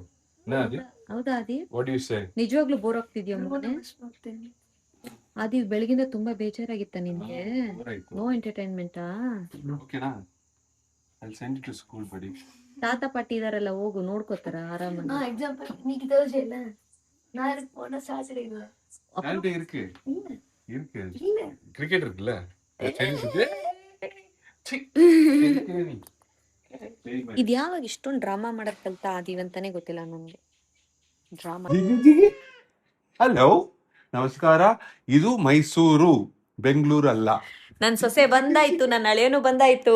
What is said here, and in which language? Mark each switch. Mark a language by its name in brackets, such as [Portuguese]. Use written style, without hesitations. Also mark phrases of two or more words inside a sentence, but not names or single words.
[Kannada] ಹೌದಾ ಆದಿ? [English] What do you say? [Kannada] ನಿಜವಾಗ್ಲೂ ಬೋರ್ ಆಗ್ತಿದ್ಯಾ ಮಗನೇ? ಆದಿ ಬೆಳಗಿಂದ ತುಂಬಾ ಬೇಜಾರಾಗಿತ್ತ ನಿನ್ಗೆ? [English] No entertainment? Okay-na? I will send you to school buddy. [Kannada] ತಾತ ಪಾಟಿ ಇದಾರಲ್ಲ, ಹೋಗು ನೋಡ್ಕೋತಾರ ಆರಾಮಾಗಿ. [Tamil] எக்ஸாம்பிள் இன்னைக்கு தேர்ஸ்டே இல்ல, நாளைக்கு போனா சாட்டர்டே இல்ல. சாட்டர்டே இருக்கு இருக்கு கிரிக்கெட் இருக்குல்ல, [Kannada] ಇದ್ ಯಾವಾಗ ಇಷ್ಟೊಂದು ಡ್ರಾಮಾ ಮಾಡಕ್ ಕಲ್ತ ಆದಿವಂತಾನೆ ಗೊತ್ತಿಲ್ಲ ನನ್ಗೆ. ಡ್ರಾಮಾ. ಹಲೋ ನಮಸ್ಕಾರ, ಇದು ಮೈಸೂರು, ಬೆಂಗಳೂರು ಅಲ್ಲ. ನನ್ ಸೊಸೆ ಬಂದಾಯ್ತು, ನನ್ನ ಹಳೆಯನು ಬಂದಾಯ್ತು.